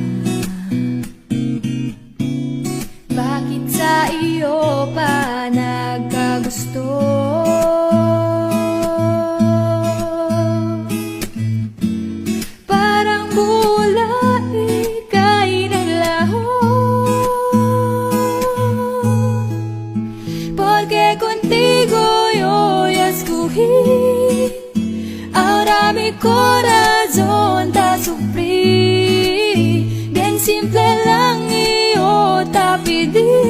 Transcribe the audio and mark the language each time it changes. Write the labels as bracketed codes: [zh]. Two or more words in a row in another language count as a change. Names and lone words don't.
[tl] Bakit sa iyo pa nagkagusto? Parang bula ika'y naglaho. [es] Porque contigo yo escogí. Ahora mi corazón te sufrí. Bien simple lang yo te pedí.